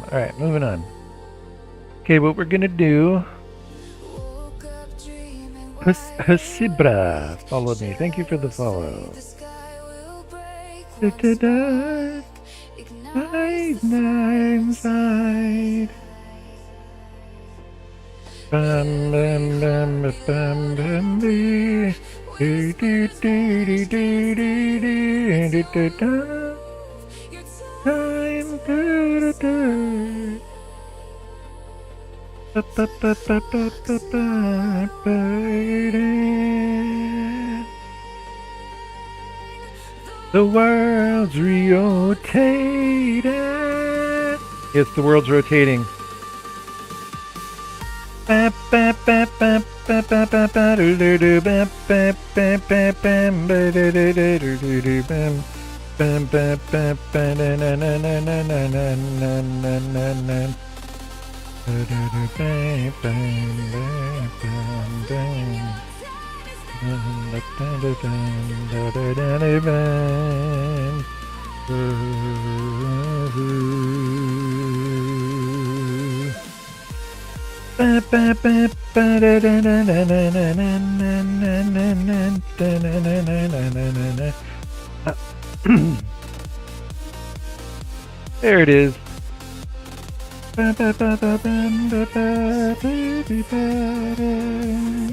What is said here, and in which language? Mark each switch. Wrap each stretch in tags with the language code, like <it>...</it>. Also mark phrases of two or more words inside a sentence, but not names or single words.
<en>Alright, moving on. Okay, what we're gonna do. Hasibra followed me. Thank you for the follow. Inside. Bam bam bam bam bam bee. Do do do do do do do do do. Time do do do. Ba ba ba ba ba ba ba ba. The world's rotating. Yes, the world's rotating. Ba ba ba ba ba ba ba ba do do do ba ba ba ba bam ba do do do do do do bam bam ba ba ba na na na na na na na na na na na do do do bam bam bam bam bam da da da da da da da bam. Ba ba ba ba da da da da da da na na na na na da na na na na na na na. There it is. Ba ba ba ba bam ba ba ba ba ba.</en>